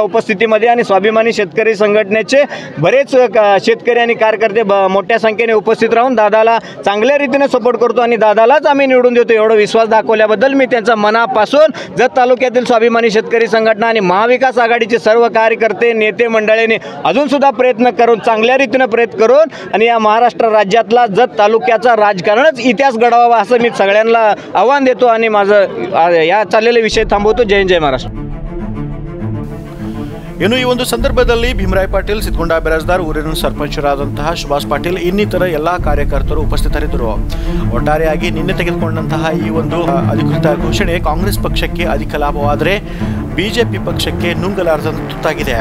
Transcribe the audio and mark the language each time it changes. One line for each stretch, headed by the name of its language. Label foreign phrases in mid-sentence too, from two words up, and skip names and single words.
Marathi: उपस्थितीमध्ये आणि स्वाभिमानी शेतकरी संघटनेचे बरेच शेतकरी आणि कार्यकर्ते मोठ्या संख्येने उपस्थित राहून दादाला चांगल्या रीतीने सपोर्ट करतो आणि दादालाच आम्ही निवडून देतो एवढा विश्वास दाखवल्याबद्दल मी त्यांचा मनापासून जत तालुक्यातील स्वाभिमानी शेतकरी संघटना आणि महाविकास आघाडीचे सर्व कार्यकर्ते नेते मंडळीने अजून सुद्धा प्रयत्न करून चांगल्या रीतीने प्रयत्न करून आणि या महाराष्ट्र राज्यातला जत तालुक्याचा राजकारणच इतिहास घडवावा असं मी सगळ्यांना आव्हान देतो आणि माझं या चाललेले विषय थांबवतो. जय जय महाराष्ट्र.
Kannada: ಇನ್ನು ಈ ಒಂದು ಸಂದರ್ಭದಲ್ಲಿ ಭೀಮರಾಯ ಪಾಟೀಲ್, ಸಿದ್ಗೊಂಡ ಬಿರಾಜ್ದಾರ್, ಊರಿನ ಸರ್ಪಂಚರಾದಂತಹ ಸುಭಾಷ್ ಪಾಟೀಲ್ ಇನ್ನಿತರ ಎಲ್ಲ ಕಾರ್ಯಕರ್ತರು ಉಪಸ್ಥಿತರಿದ್ದರು. ಒಟ್ಟಾರೆಯಾಗಿ ನಿನ್ನೆ ತೆಗೆದುಕೊಂಡಂತಹ ಈ ಒಂದು ಅಧಿಕೃತ ಘೋಷಣೆ ಕಾಂಗ್ರೆಸ್ ಪಕ್ಷಕ್ಕೆ ಅಧಿಕ ಲಾಭವಾದರೆ ಬಿಜೆಪಿ ಪಕ್ಷಕ್ಕೆ ನುಂಗಲಾರದಂತ ತುತ್ತಾಗಿದೆ.